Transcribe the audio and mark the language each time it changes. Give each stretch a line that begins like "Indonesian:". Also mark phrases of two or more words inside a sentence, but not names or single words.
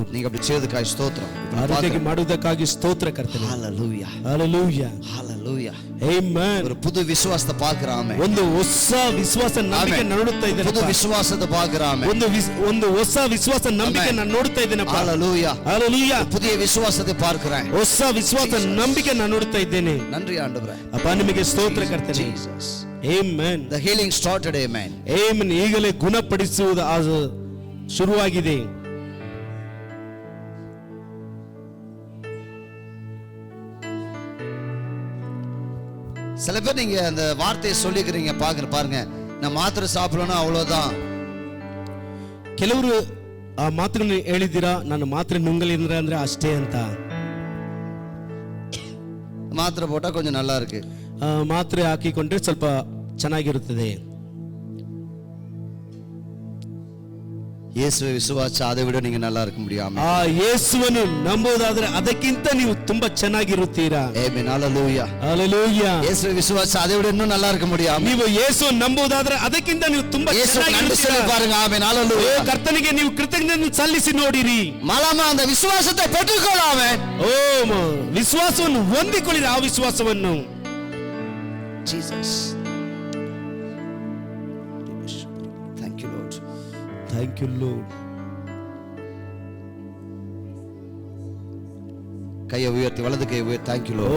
Tamil: நீங்க அப்படி செய்ததுக்காக ஸ்தோத்திரம்.
Kannada: ಆರೋಗ್ಯ ಮಾಡುವುದಕ್ಕಾಗಿ ಸ್ತೋತ್ರ ಕರ್ತನೆ. Hallelujah. Hallelujah. Hallelujah. Amen.
Tamil: ஒரு புது விசுவாசத்தை பார்க்கறாமே.
Kannada: ಒಂದು ಹೊಸ ವಿಶ್ವಾಸ ನಂಬಿಕೆ ನೋಡುತ್ತಾ ಇದ್ದೇನೆ.
Tamil: புது விசுவாசத்தை பார்க்கறாமே.
Kannada: ಒಂದು ಹೊಸ ವಿಶ್ವಾಸ ನಂಬಿಕೆ ನಾನು ನೋಡುತ್ತಾ ಇದ್ದೇನಪ್ಪ. Hallelujah. Hallelujah.
Tamil: புதிய விசுவாசத்தை பார்க்கிறேன்.
Kannada: ಹೊಸ ವಿಶ್ವಾಸ ನಂಬಿಕೆ ನಾನು ನೋಡುತ್ತಾ ಇದ್ದೇನೆ.
Tamil: நன்றி ஆண்டவரே.
Kannada: ಅಪ್ಪ ನಿಮಗೆ ಸ್ತೋತ್ರ ಕರ್ತನೆ. Jesus. Amen.
English: The healing started. Amen.
Kannada: Amen. ಈಗಲೇ ಗುಣಪಡಿಸುವುದು ಶುರುವಾಗಿದೆ.
Tamil: சில பேர் நீங்க அந்த வார்த்தையை சொல்லிக்கிறீங்க பாருங்க, நான் மாத்திரை சாப்பிடணும்னா அவ்வளவுதான்.
Kannada: ಕೆಲವರು ಆ ಮಾತುಗಳನ್ನು ಹೇಳಿದ್ದೀರಾ, ನಾನು ಮಾತ್ರೆ ನುಂಗಲಿಂದ್ರೆ ಅಂದ್ರೆ ಅಷ್ಟೇ ಅಂತ.
Tamil: மாத்திரை போட்டா கொஞ்சம் நல்லா இருக்கு.
Kannada: ಮಾತ್ರೆ ಹಾಕಿಕೊಂಡ್ರೆ ಸ್ವಲ್ಪ ಚೆನ್ನಾಗಿರುತ್ತದೆ.
Tamil: இயேசுவை விசுவாசிச்சா அதை விட நீங்க நல்லா இருக்க முடியாம.
Kannada: ಆ ಯೇಸುವನ್ನು ನಂಬುವುದಾದ್ರೆ ಅದಕ್ಕಿಂತ ನೀವು ತುಂಬಾ ಚೆನ್ನಾಗಿರುತ್ತೀರಾ. ಆಮೆನ್. ಹalleluya. ಹalleluya.
Tamil: இயேசுவை விசுவாசிச்சா அதை விட இன்னும் நல்லா இருக்க முடியாம.
Kannada: ನೀವು ಯೇಸುವನ್ನು ನಂಬುವುದಾದ್ರೆ ಅದಕ್ಕಿಂತ ನೀವು ತುಂಬಾ ಚೆನ್ನಾಗಿರುತ್ತೀರಾ.
Tamil: பாருங்க. ஆமென். ஹalleluya.
Kannada: ಕರ್ತನಿಗೆ ನೀವು ಕೃತಜ್ಞತೆ ಸಲ್ಲಿಸಿ ನೋಡಿರಿ.
Tamil: மலமா அந்த விசுவாசத்தை பெற்றுக்கொள்ளாமே.
Kannada: ಓ ವಿಶ್ವಾಸವನ್ನು ಹೊಂದಿಕೊಳ್ಳಿರಿ. ಆ ವಿಶ್ವಾಸವನ್ನು.
English: Jesus. Thank you Lord. Thank you Lord.
Tamil: கையை உயர்த்தி வலது கையை உயர்த்தி.
English: Thank you Lord.